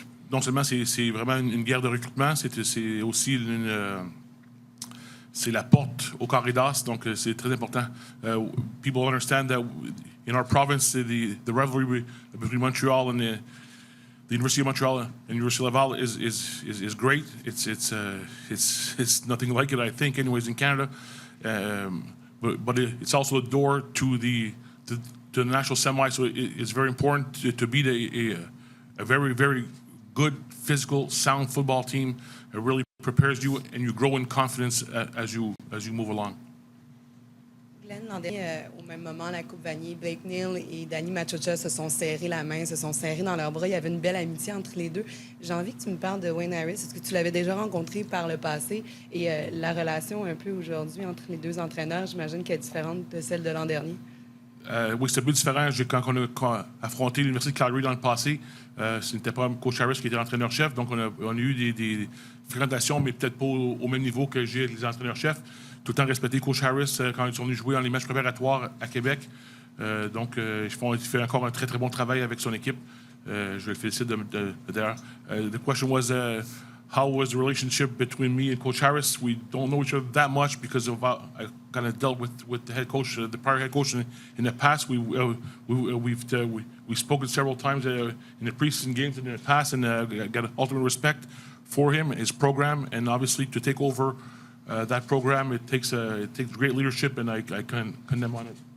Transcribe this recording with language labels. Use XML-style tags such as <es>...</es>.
<fr>Non seulement c'est vraiment une guerre de recrutement, c'est aussi c'est la porte au carré d'as, donc c'est très important.</fr> <en>People understand that in our province, the rivalry between Montreal and the University of Montreal and University of Laval is great. It's nothing like it, I think, anyways, in Canada. But it's also a door to the national semi, so it's very important to beat a very, very good, physical, sound football team. It really prepares you, and you grow in confidence as you move along.</en> <fr>Glenn, l'an dernier, au même moment, la Coupe Vanier, Blake Neal et Danny Machocha se sont serrés la main, se sont serrés dans leurs bras. Il y avait une belle amitié entre les deux. J'ai envie que tu me parles de Wayne Harris. Est-ce que tu l'avais déjà rencontré par le passé? Et la relation un peu aujourd'hui entre les deux entraîneurs, j'imagine qu'elle est différente de celle de l'an dernier. Oui, c'est un peu différent. Quand on a affronté l'Université de Calgary dans le passé, ce n'était pas Coach Harris qui était l'entraîneur-chef, donc on a eu des fréquentations, mais peut-être pas au même niveau que j'ai les entraîneurs-chefs. Tout le temps respecté Coach Harris quand ils sont venus jouer dans les matchs préparatoires à Québec. Il fait encore un très, très bon travail avec son équipe. Je le félicite d'ailleurs.</fr> <en>The question was, how was the relationship between me and Coach Harris? We don't know each other that much because of I kind of dealt with the head coach, the prior head coach in the past. We've spoken several times in the preseason games in the past, and got ultimate respect for him, his program, and obviously to take over that program, it takes great leadership, and I commend them on it.</en>